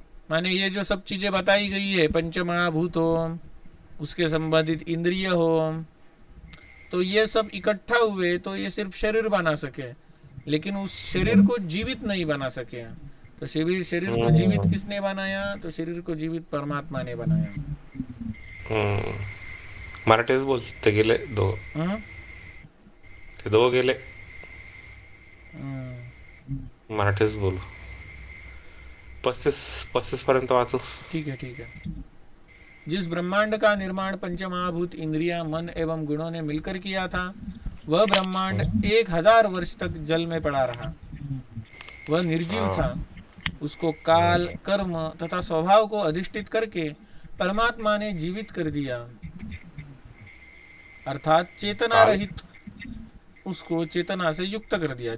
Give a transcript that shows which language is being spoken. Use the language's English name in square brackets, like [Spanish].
[Hindi] माने ये जो सब चीजें बताई गई है, पंचमहाभूत हो, उसके संबंधित इंद्रिय हो, तो ये सब इकट्ठा हुए तो ये सिर्फ शरीर बना सके, लेकिन उस शरीर को जीवित नहीं बना सके। तो शरीर को जीवित किसने बनाया? तो शरीर को जीवित परमात्मा ने बनाया। [Marathi] मराठीच बोल, ते गेले दो, ते दो गेले, मराठीच बोल। 35 पर्यंत वाचू। [Hindi] ठीक है। जिस ब्रह्मांड का निर्माण पंचमहाभूत इंद्रिया मन एवं गुणों ने मिलकर किया था वह ब्रह्मांड 1000 वर्ष तक जल में पड़ा रहा। वह निर्जीव था। उसको काल, कर्म तथा स्वभाव को अधिष्ठित करके परमात्मा ने जीवित कर दिया, अर्थात चेतना रहित उसको चेतना से युक्त कर दिया।